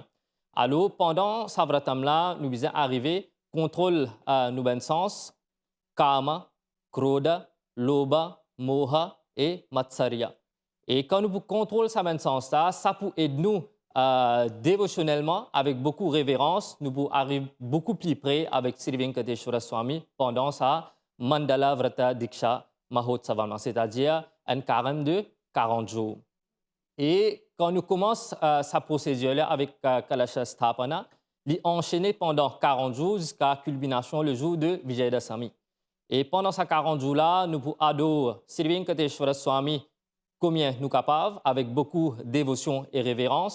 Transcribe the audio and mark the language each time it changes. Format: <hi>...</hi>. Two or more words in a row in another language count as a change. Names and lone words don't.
<fr>Alors pendant sa vratam-là, nous besoin arriver contrôle nos ben sens,</fr> <sa>काम, क्रोध, लोभ, मोह et Matsarya.</sa> <fr>Et quand nous contrôlons ça même sens-là, ça peut aider nous dévotionnellement, avec beaucoup de révérence, nous pouvons arriver beaucoup plus près avec Sri Venkateshwara Swami pendant sa Mandala Vrata Diksha Mahotsavam, c'est-à-dire un carême de 40 jours. Et quand nous commençons sa procédure-là avec</fr> <sa>कलश स्थापन,</sa> <fr>il est enchaîné pendant 40 jours jusqu'à la culmination le jour de Vijayadasami. Et pendant ces 40 jours-là, nous pouvons adorer Sri Venkateshwara Swami combien nous capables, avec beaucoup de dévotion et révérence.</fr>